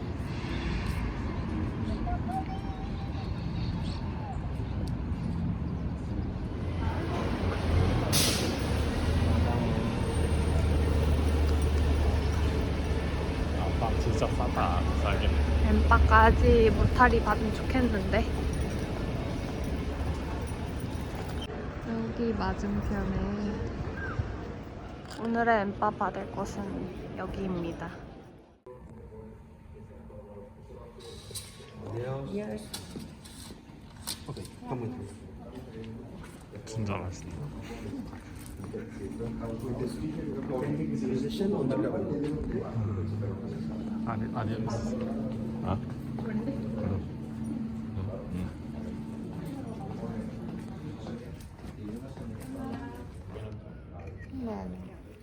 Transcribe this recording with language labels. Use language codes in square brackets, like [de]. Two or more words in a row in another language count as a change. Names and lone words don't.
[ko] 빵 진짜 싸다. 싸게. 엠빠까지 무탈이 받으면 좋겠는데. 여기 맞은편에 오늘의 엠빠 받을 곳은 여기입니다. [es] Ok, está muy bien. [ko] 진짜 맛있다. 아니 없어. 아? 네.